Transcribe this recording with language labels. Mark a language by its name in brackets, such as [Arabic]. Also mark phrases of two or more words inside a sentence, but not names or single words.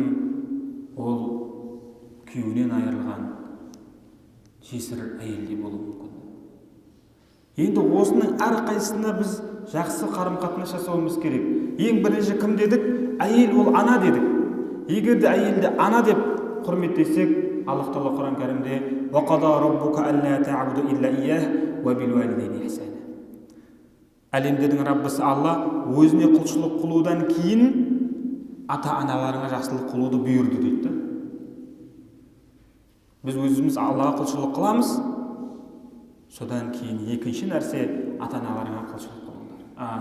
[Kazakh] Ол күйеуінен айырылған жесір әйелде болуы мүмкін. Енді осының әрқайсысына біз жақсы қарым-қатынас жасауымыз керек. Ең бірінші кім дедік? Әйел ол ана дедік. Егер де әйелді ана деп құрметтесек, Аллах Тағала Құран кәрімде [Arabic] وَقَضَى رَبُّكَ أَلَّا تَعْبُدُوا إِلَّا إِيَّاهُ وَبِالْوَالِدَيْنِ إِحْسَانًا. [Kazakh] Әлемдердің Раббысы Алла өзіне құлшылық қылудан кейін ата-аналарыңа жақсылық қылуды бұйырды дейді. Біз өзіміз Аллаға құлшылық қыламыз, содан кейін екінші нәрсе ата-аналарыңа құлшылық қылыңдар.